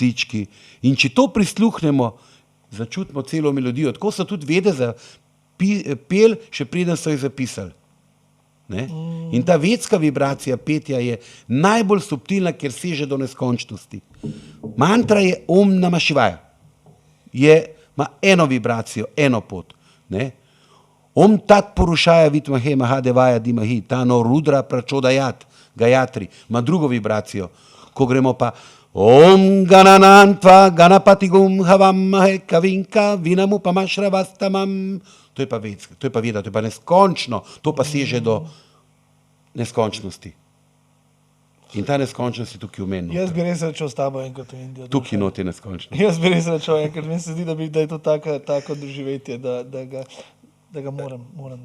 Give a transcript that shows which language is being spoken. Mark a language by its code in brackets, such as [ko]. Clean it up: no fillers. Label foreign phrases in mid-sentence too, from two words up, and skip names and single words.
[sl] In če to prisluhnemo, začutimo celo melodijo. Tako so tudi vede za pel, še preden so jih zapisali. Ne? In ta vedska vibracija petja je najbolj subtilna, ker seže do neskončnosti. Mantra je [sa] ॐ नमः शिवाय. [sl] Ima eno vibracijo, eno pot. Ne? [sa] ॐ तत् पुरुषाय विद्महे महादेवाय धीमहि तन्नो रुद्र प्रचोदयात् गायत्री, [sl] ima drugo vibracijo. Ko gremo pa [sa] ॐ गणानां त्वा गणपतिं हवामहे कविं कवीनाम् उपमश्रवस्तमम्. [sl] To je pa vedska, to je pa veda, to je pa neskončno, to pa seže do neskončnosti. In ta neskončnost je tukaj v meni. Jaz bi res rečel s tabo enkrat v Indijo. Tukaj noti je neskončno. Jaz bi res rečel enkrat, meni se zdi, da je to tako doživetje, da ga moram doživeti.